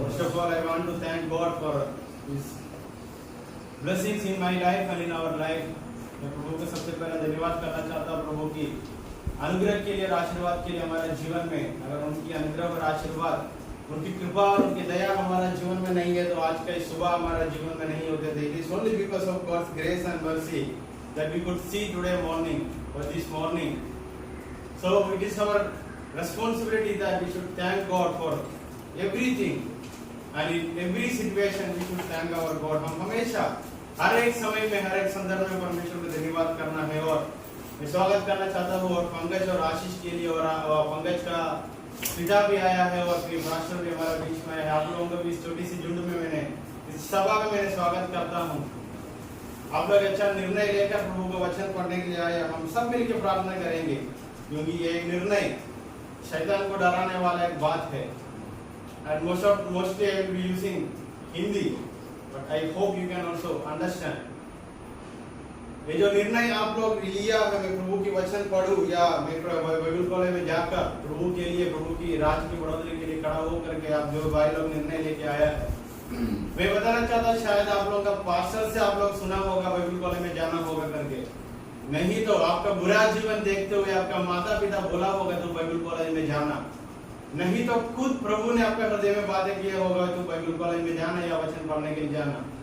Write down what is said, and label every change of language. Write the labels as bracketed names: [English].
[English] First of all, I want to thank God for His blessings in my life and in our life. [Hindi] मैं प्रभु को सबसे पहले धन्यवाद करना चाहता हूँ प्रभु की अनुग्रह के लिए और आशीर्वाद के लिए हमारे जीवन में। अगर उनकी अनुग्रह और आशीर्वाद, उनकी कृपा और उनकी दया हमारा जीवन में नहीं है तो आज का सुबह हमारा जीवन में नहीं होते थे। [English] It is only because of God's grace and mercy that we could see today morning or this morning. So it is our responsibility that we should thank God for everything and in every situation we should thank our God. [Hindi] हम हमेशा हर एक समय में हर एक संदर्भ में परमेश्वर को धन्यवाद करना है। और मैं स्वागत करना चाहता हूँ और पंकज और आशीष के लिए और पंकज का पिता भी आया है और फिर मास्टर भी हमारे बीच में है। आप लोगों को भी इस छोटी सी झुंड में मैंने इस सभा में मैंने स्वागत करता हूँ। आप लोग अच्छा निर्णय लेकर प्रभु को वचन पढ़ने के लिए आए। हम सब मिलकर प्रार्थना करेंगे क्योंकि ये एक निर्णय शैतान को डराने वाला एक बात है। [English] And mostly I will be using Hindi, but I hope you can also understand. [Hindi] ये जो निर्णय आप लोग लिया है, मैं प्रभु की वचन पढ़ूं या मैं बाइबल कॉलेज में जाकर प्रभु के लिए, प्रभु की राज की बढ़ोतरी के लिए खड़ा होकर के आप जो भाई लोग निर्णय लेके आया है, मैं बताना चाहता शायद आप लोगों का पास्टर से आप लोग सुना होगा बाइबल कॉलेज में जाना होगा करके, नहीं तो आपका बुरा जीवन देखते हुए आपका माता पिता बोला होगा तो बाइबल कॉलेज में जाना, नहीं तो खुद प्रभु ने आपके हृदय में बातें किया होगा तो बाइबल कॉलेज में जाना या वचन पढ़ने के लिए जाना।